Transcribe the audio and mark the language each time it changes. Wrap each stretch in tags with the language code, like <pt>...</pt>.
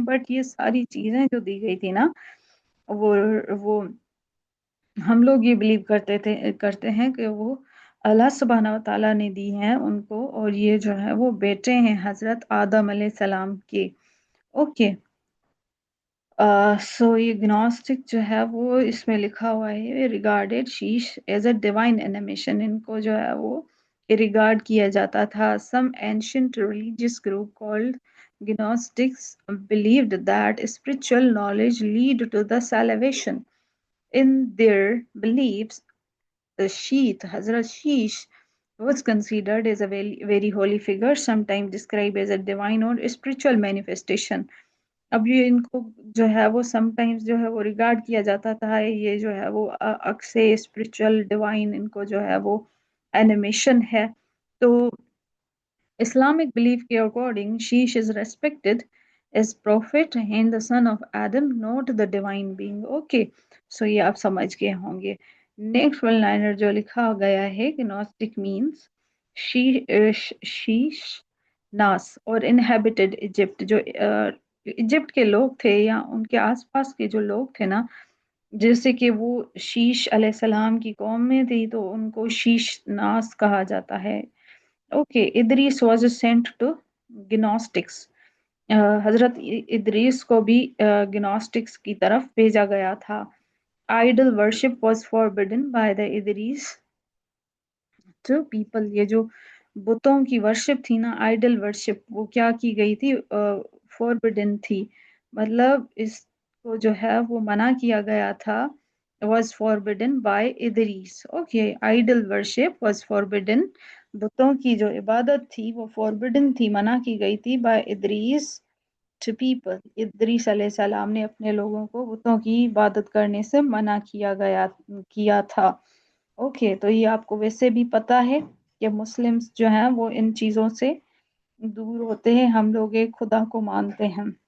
<hi>But ये सारी चीजें जो दी गई थी ना, वो हम लोग ये बिलीव करते हैं कि वो अल्लाह सुब्हाना व तआला ने दी हैं उनको, और ये जो है वो बेटे हैं हजरत आदम अलैहि सलाम के। ओके, सो ये ग्नोस्टिक जो है वो इसमें लिखा हुआ है</hi> <en>regarded Sheesh as a divine animation,</en> <hi>इनको जो है वो रिगार्ड किया जाता था।</hi> <en>Some ancient religious group called gnostics believed that spiritual knowledge lead to the salvation. In their beliefs, the sheath Hazrat Sheesh was considered as a very holy figure, sometimes described as a divine or spiritual manifestation.</en> <hi>अब ये इनको जो है वो sometimes जो है वो regard किया जाता था, ये जो है वो अक्से स्पिरिचुअल डिवाइन इनको जो है वो एनिमेशन है।</hi> <en>तो Islamic belief के according, Sheesh is respected as prophet and the son of Adam, not the divine being.</en> <hi>Okay, so ये आप समझ गए होंगे। नेक्स्ट वन लाइनर जो लिखा गया है कि Gnostic means शीश नास और इनहेबिटेड इजिप्ट, जो इजिप्ट के लोग थे या उनके आसपास के जो लोग थे ना, जैसे कि वो शीश अलैहिस्सलाम की कौम में थी तो उनको शीश नास कहा जाता है।</hi> <en>Okay, Idris was sent to gnostics.</en> <hi>हजरत इदरीस को भी गिनोस्टिक्स की तरफ भेजा गया था।</hi> <en>Idol worship was forbidden by the Idris to people.</en> <hi>ये जो बुतों की वर्शिप थी ना, आइडल वर्शिप, वो क्या की गई थी, फॉरबिडन थी। मतलब इसको जो है वो मना किया गया था।</hi> <en>was forbidden by Idris.</en> <hi>Okay,</hi> <en>idol worship was forbidden,</en> <hi>बुतों की जो इबादत थी वो फॉरबिडन थी, मना की गई थी,</hi> <en>By Idris to people.</en> <hi>Idris अलैहिस्सलाम ने अपने लोगों को बुतों की इबादत करने से मना किया था। ओके, तो ये आपको वैसे भी पता है कि मुस्लिम्स जो हैं वो इन चीज़ों से दूर होते हैं, हम लोग एक खुदा को मानते हैं।</hi>